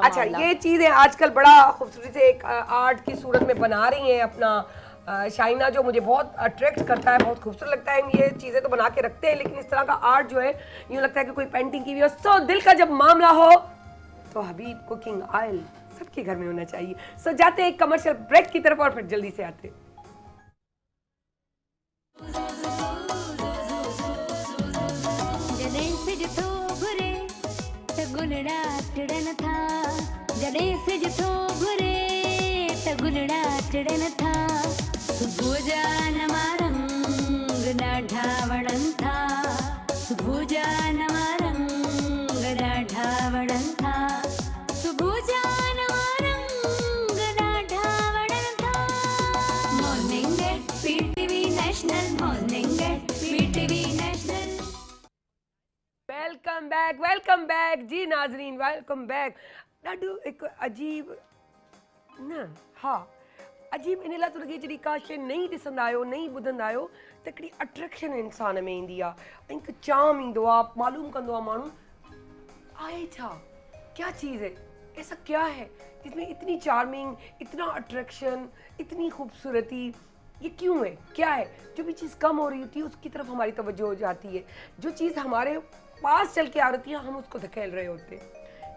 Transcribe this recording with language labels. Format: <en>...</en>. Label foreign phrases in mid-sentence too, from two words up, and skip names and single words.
<ur>اچھا یہ چیزیں آج کل بڑا خوبصورتی سے ایک آرٹ کی صورت میں بنا رہی ہیں اپنا شائنہ، جو مجھے بہت اٹریکٹ کرتا ہے، بہت خوبصورت لگتا ہے. یہ چیزیں تو بنا کے رکھتے ہیں لیکن اس طرح کا آرٹ جو ہے یوں لگتا ہے کہ کوئی پینٹنگ کی ہوئی ہو. سو دل کا جب معاملہ ہو تو حبیب کوکنگ آئل سب کے گھر میں ہونا چاہیے. سو جاتے ہیں ایک</ur> <en>commercial break</en> <ur>کی طرف اور پھر جلدی سے آتے ہیں.</ur> <sd>जॾहिं सिज थो घुरे त गुलड़ा टिड़न था, जॾहिं सिज थो घुरे त गुलड़ा टिड़न था, सुबुह जा नवा रंग ॾाढा वणनि था, सुबुह जा नवा रंग ॾाढा वणनि था, सुबुह जा नवा रंग ॾाढा वणनि था।</sd> <en>Morning at PTV National, Morning at PTV National. welcome back</en> <ur>جی ناظرین,</ur> <en>welcome back.</en> <sd>ॾाढो हिकु अजीब न, हा अजीब इन लाइ थो लॻे जॾहिं का शइ नई ॾिसंदा आहियो, नई ॿुधंदा आहियो त हिकिड़ी अट्रैक्शन इंसान में ईंदी आहे ऐं हिकु चाम ईंदो आहे, मालूम कंदो आहे माण्हू आहे छा,</sd> <ur>کیا چیز ہے، ایسا کیا ہے جس میں اتنی چارمنگ، اتنا اٹریکشن، اتنی خوبصورتی، یہ کیوں ہے، کیا ہے. جو بھی چیز کم ہو رہی ہوتی ہے اس کی طرف ہماری توجہ ہو جاتی ہے، جو چیز ہمارے پاس چل کے آ رہی ہے ہم اس کو دھکیل رہے ہوتے ہیں.</ur>